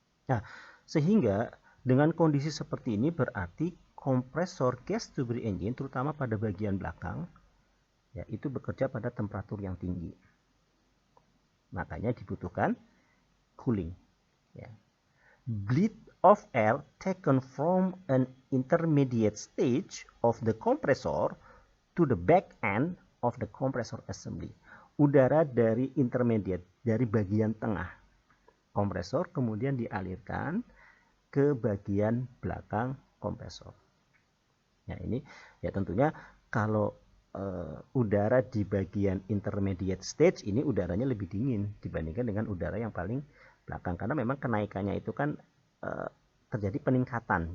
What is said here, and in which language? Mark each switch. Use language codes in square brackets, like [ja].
[id] Nah, sehingga dengan kondisi seperti ini berarti kompresor gas turbine engine terutama pada bagian belakang ya itu bekerja pada temperatur yang tinggi. Makanya dibutuhkan cooling ya. [en] Bleed of air taken from an intermediate stage of the compressor to the back end of the compressor assembly. [id] Udara dari intermediate, dari bagian tengah kompresor kemudian dialirkan ke bagian belakang kompresor. Nah, ini ya tentunya kalau udara di bagian intermediate stage ini udaranya lebih dingin dibandingkan dengan udara yang paling belakang, karena memang kenaikannya itu kan terjadi peningkatan.